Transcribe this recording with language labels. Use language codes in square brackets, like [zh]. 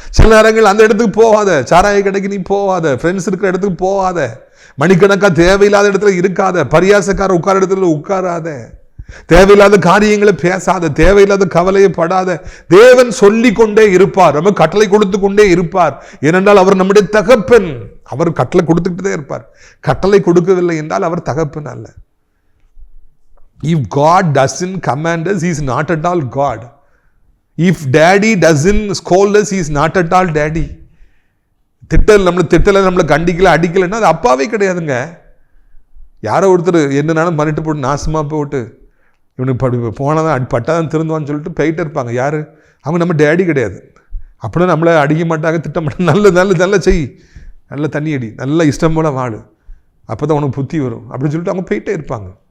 [ta] சில நேரங்கள் அந்த இடத்துக்கு போகாத, சாராய கடைக்கு நீ போகாத, ஃப்ரெண்ட்ஸ் இருக்கிற இடத்துக்கு போகாத, மணிக்கணக்கா தேவையில்லாத இடத்துல இருக்காத, பரியாசக்கார உட்கார இடத்துல உட்காராத, தேவையில்லாத காரியங்களை பேசாத, தேவையில்லாத கவலையை படாத. தேவன் சொல்லி கொண்டே இருப்பார், நம்ம கட்டளை கொடுத்து கொண்டே இருப்பார். ஏனென்றால் அவர் நம்முடைய தகப்பன். அவர் கட்டளை கொடுத்துக்கிட்டே இருப்பார். கட்டளை கொடுக்கவில்லை என்றால் அவர் தகப்பன் அல்ல. [en] If God doesn't command us, he is not at all God. If daddy doesn't scold us, he is not at all daddy. [ta] நம்மளை கண்டிக்கல அடிக்கலைன்னா அது அப்பாவே கிடையாதுங்க. யாரோ ஒருத்தர் என்னன்னாலும் பண்ணிட்டு போட்டு நாசமா போட்டு இவனுக்கு போனதான் பட்டாதான் திருந்துவான்னு சொல்லிட்டு போயிட்டே இருப்பாங்க. யாரு அவங்க? நம்ம டேடி கிடையாது. அப்படின்னா நம்மளை அடிக்க மாட்டாங்க, திட்ட மாட்டாங்க. நல்ல செய், நல்ல தண்ணி அடி, நல்ல இஷ்டம் போல வாழு, அப்போ தான் உனக்கு புத்தி வரும் அப்படின்னு சொல்லிட்டு அவங்க போயிட்டே இருப்பாங்க.